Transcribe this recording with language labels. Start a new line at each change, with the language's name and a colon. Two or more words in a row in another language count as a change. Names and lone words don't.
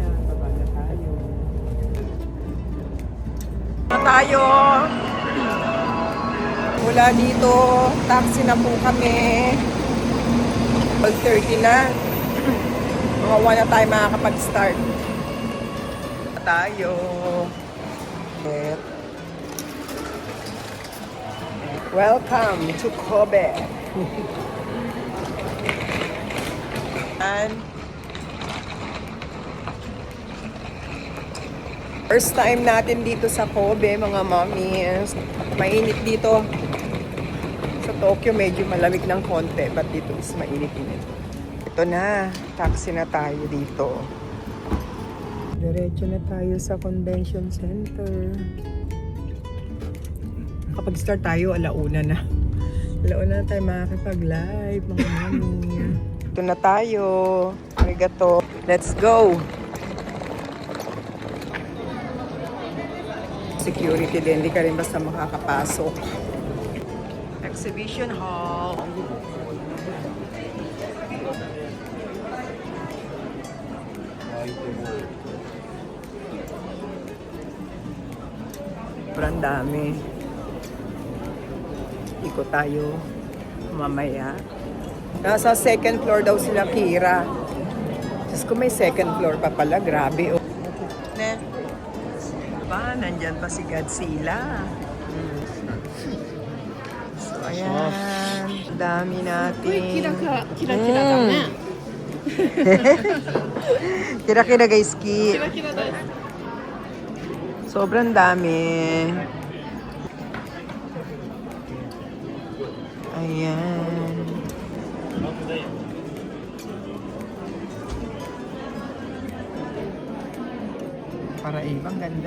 Filipino: Baba na tayo. Tayo. Mula dito, taxi na po kami. 12:30 na. Mga 1 na tayo makakapag-start. Tayo.
English: Welcome to Kobe. And first time
Filipino: natin dito sa Kobe, mga mommies. Mainit dito. Sa Tokyo, medyo malamig ng konti. But dito is mainit-init. Ito na. Taxi na tayo dito. Diretso na tayo sa convention center. Kapag start tayo, alauna na. Alauna na tayo makakapag-live, mga mami. Ito na tayo. Arigato.
English: Let's go!
Filipino: Security din, hindi ka rin basta makakapasok.
English: Exhibition hall.
Filipino: Sobrang dami. Ikot tayo mamaya. Nasa
English: second floor
Filipino: daw sila, Kira. Diyos ko, may
English: second floor
Filipino: pa pala. Grabe. Oh. Diba? Nandyan pa si Godzilla. So, ayan. Dami natin.
Japanese: Kira-kira da ne. Kira-kira guys, ki. Kira-kira da.
Filipino: Sobrang dami. Ayan. Para ibang ganda.